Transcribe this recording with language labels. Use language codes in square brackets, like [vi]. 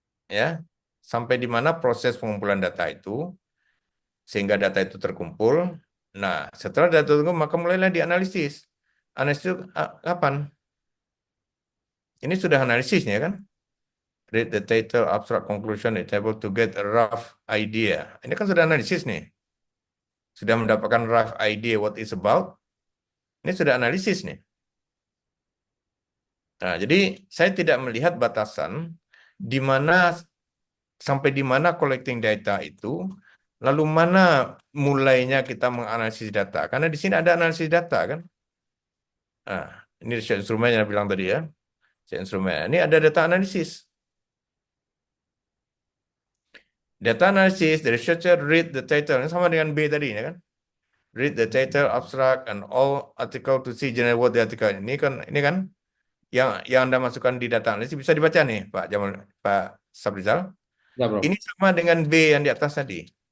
[id] Ya, sampai di mana proses pengumpulan data itu sehingga data itu terkumpul. Nah, setelah data terkumpul maka mulailah dianalisis. Analisis itu kapan? Ini sudah analisisnya kan? [en] Read the title, abstract conclusion, it's able to get a rough idea. [id] Ini kan sudah analisis nih. Sudah mendapatkan [en] rough idea what is about. [id] Ini sudah analisis nih. Nah, jadi saya tidak melihat batasan di mana sampai di mana collecting data itu, lalu mana mulainya kita menganalisis data. Karena di sini ada analisis data kan. Nah, ini instrumen yang bilang tadi ya. Instrumen. Ini ada data analisis. [en] Data analisis, the researcher read the title. [id] Ini sama dengan B tadi ya kan. [en] Read the title, abstract, and all article to see general what the article. [id] Ini kan yang Anda masukkan di data analisis bisa dibaca nih, Pak Sabrizal. Ya, Prof. Ini sama dengan B yang di atas tadi.